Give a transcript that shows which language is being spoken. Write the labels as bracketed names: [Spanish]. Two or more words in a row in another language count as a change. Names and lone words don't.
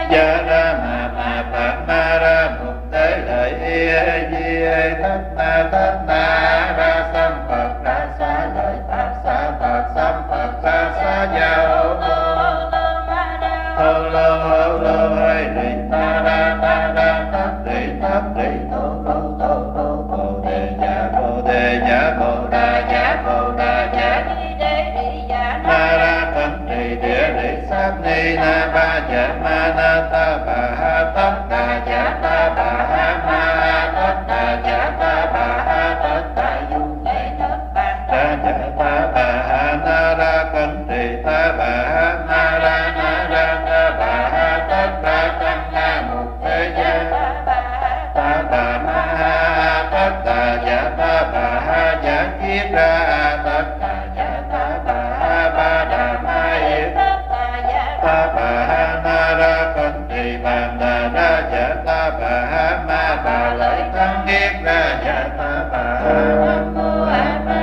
[Vietnamese] gia ra ma phạt ma ra mục tế lợi di thất na ra sam phật ra xá lợi phật sam phật ra xá gia hô lô hai rì ta ra tát rì tô bồ đề dạ bồ đà dạ ma ra cẩn trì địa rì sát ni na ba dạ ma na ta bà ha tất đà dạ ta bà ha ma tất đà dạ ta bà ha tất đà dung ra dạ ta bà ha na ra cẩn trì ta bà ha na ra ta bà ha tất đà tăng na mục thế gia ta bà ma ha tất đà dạ ta bà ha dạ kiết ra tất đà dạ ta bà ha ba đà ma yết ta bà ha na ra cẩn trì bàn đà ra dạ ta bà ha ma bà lợi thắng kiết ra dạ ta bà ha nam mô a